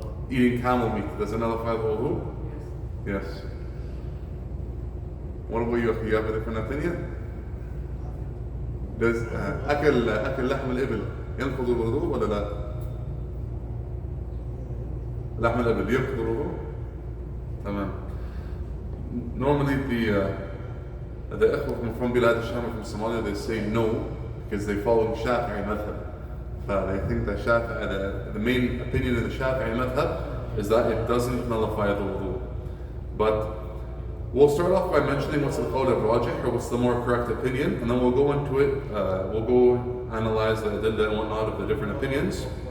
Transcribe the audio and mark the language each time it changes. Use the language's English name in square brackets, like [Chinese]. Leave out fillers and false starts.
[English] Eating camel meat, does it nullify the wudoo? Yes. What about you? You have a different opinion? Does [Arabic] أكل لحم الإبل ينقض الوضوء ولا لا؟ لحم الإبل ينقض الوضوء؟ تمام. [English] Normally the ikhwah from Bilad al-Sham, from Somalia, they say no because they follow Shafi'i madhab. They think that the main opinion of the Shafi'i madhab is that it doesn't nullify the wudu. But we'll start off by mentioning what's the qawl al-rajih, or what's the more correct opinion, and then we'll go into it, we'll go analyze the adillah and whatnot of the different opinions.